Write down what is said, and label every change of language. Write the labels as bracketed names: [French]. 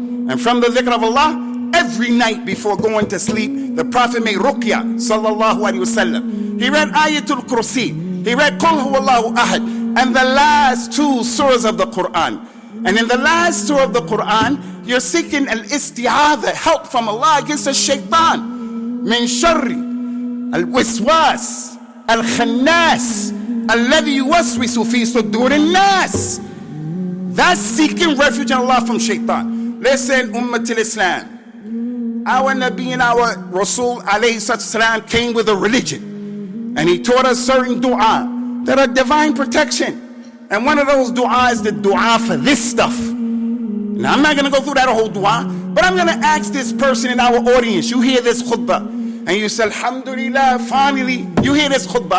[English] And from the dhikr of Allah, every night before going to sleep, the Prophet made ruqya, sallallahu alaihi wasallam. He read Ayatul Kursi. He read Qul Huwallahu Ahad. And the last 2 surahs of the Quran. And in the last surah of the Quran, you're seeking al-isti'adha, help from Allah against the shaitan. [Arabic] من شر الوسواس الخناس الذي يوسوس في صدور الناس. [English] That's seeking refuge in Allah from shaitan. Listen, Ummat al-Islam. Our Nabi and our Rasool alayhi salam came with a religion. And he taught us certain dua that are divine protection. And one of those dua is the dua for this stuff. Now I'm not going to go through that whole dua, but I'm going to ask this person in our audience, you hear this khutbah, and you say, alhamdulillah, finally, you hear this khutbah.